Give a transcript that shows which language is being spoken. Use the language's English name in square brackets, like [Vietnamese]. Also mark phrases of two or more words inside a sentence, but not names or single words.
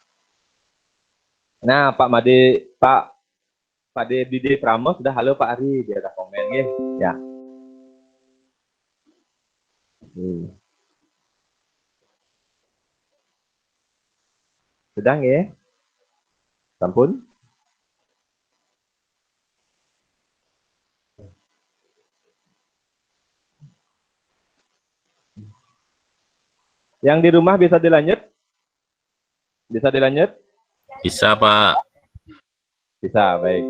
[Indonesian] Nah, Pak Dede Pramo sudah halo Pak Ari, dia ada komen ya. Sudah nggih? Sampun? Yang di rumah bisa dilanjut? Bisa dilanjut? Bisa, Pak. Bisa, baik.